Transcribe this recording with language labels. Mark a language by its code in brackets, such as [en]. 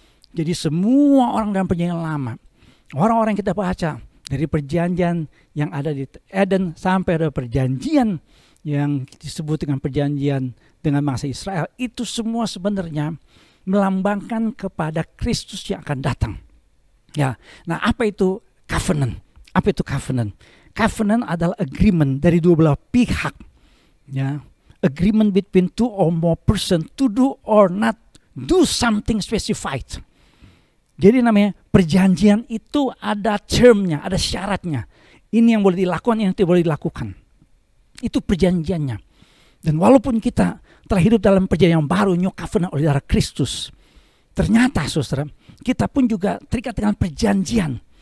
[id] Jadi semua orang dalam perjanjian lama, orang-orang yang kita baca dari perjanjian yang ada di Eden sampai ada perjanjian yang disebut dengan perjanjian dengan bangsa Israel, itu semua sebenarnya melambangkan kepada Kristus yang akan datang. Ya, nah apa itu covenant? Apa itu covenant? Covenant adalah agreement dari dua belah pihak. [en] Ya, agreement between two or more person to do or not do something specified. [id] Jadi namanya perjanjian itu ada termnya, ada syaratnya. Ini yang boleh dilakukan, ini yang tidak boleh dilakukan. Itu perjanjiannya. Dan walaupun kita telah hidup dalam perjanjian yang baru, [en] new covenant [id] oleh darah Kristus, ternyata saudara, kita pun juga terikat dengan perjanjian.